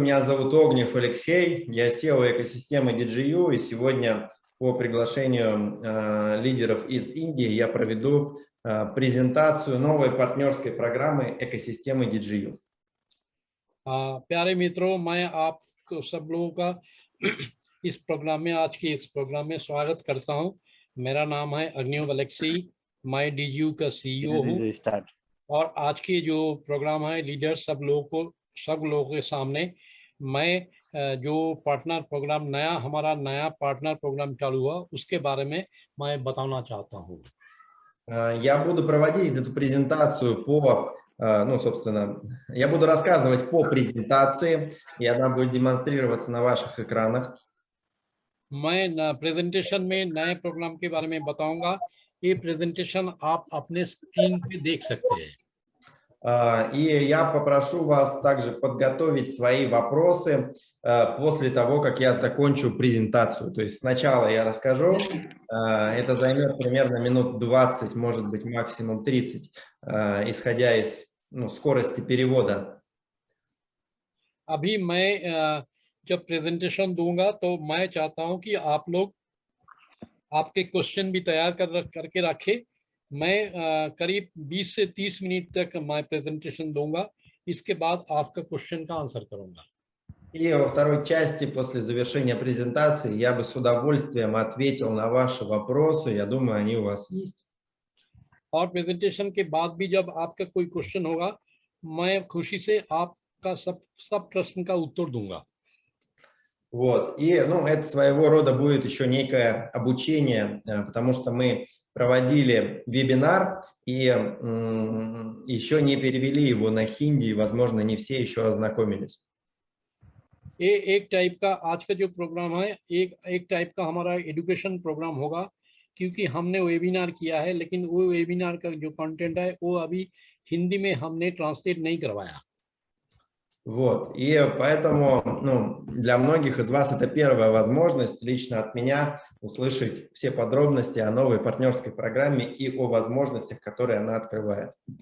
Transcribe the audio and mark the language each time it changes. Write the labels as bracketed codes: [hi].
[ru] Меня зовут Огнев Алексей. Я SEO экосистемы DGU. И сегодня по приглашению лидеров из Индии я проведу презентацию новой партнерской программы экосистемы DGU. [hi] प्यारे मित्रों, मैं आप सब लोगों का इस प्रोग्राम में आज के इस प्रोग्राम में स्वागत करता हूं। मेरा नाम है अग्निव अलेक्सी, मैं DGU का CEO हूं और आज के जो प्रोग्राम है लीडर सब लोगों के सामने मैं जो पार्टनर प्रोग्राम हमारा नया पार्टनर प्रोग्राम चालू हुआ उसके बारे में मैं बताना चाहता हूं। [ru] Я буду проводить эту презентацию собственно, я буду рассказывать по презентации, и она будет демонстрироваться на ваших экранах. [hi] मैं प्रेजेंटेशन में नए प्रोग्राम के बारे में बताऊंगा। ये प्रेजेंटेशन आप अपने स्क्रीन पे देख सकते हैं। [ru] И я попрошу вас также подготовить свои вопросы после того, как я закончу презентацию. То есть сначала я расскажу, это займет примерно минут 20, может быть максимум 30, исходя из скорости перевода. [hi] अभी मैं जब प्रेजेंटेशन दूंगा तो मैं चाहता हूं कि आप लोग आपके क्वेश्चन भी तैयार करके रखें। मैं करीब 20 से 30 मिनट तक मैं प्रेजेंटेशन दूंगा, इसके बाद आपका क्वेश्चन का आंसर करूंगा। [ru] И во второй части, после завершения презентации, я бы с удовольствием ответил на ваши вопросы. Я думаю, они у вас есть. [hi] और प्रेजेंटेशन के बाद भी जब आपका कोई क्वेश्चन होगा, मैं खुशी से आपका सब प्रश्न का उत्तर दूंगा। [ru] Вот. И это своего рода будет еще некое обучение, потому что мы проводили вебинар и еще не перевели его на хинди, и, возможно, не все еще ознакомились. [hi] ये एक टाइप का आज का जो प्रोग्राम है एक टाइप का हमारा एजुकेशन प्रोग्राम होगा, क्योंकि हमने वेबिनार किया है, लेकिन वो वेबिनार का जो कंटेंट है वो अभी हिंदी में हमने ट्रांसलेट नहीं करवाया। [ru] Вот, и поэтому, для многих из вас это первая возможность лично от меня услышать все подробности о новой партнерской программе и о возможностях, которые она открывает.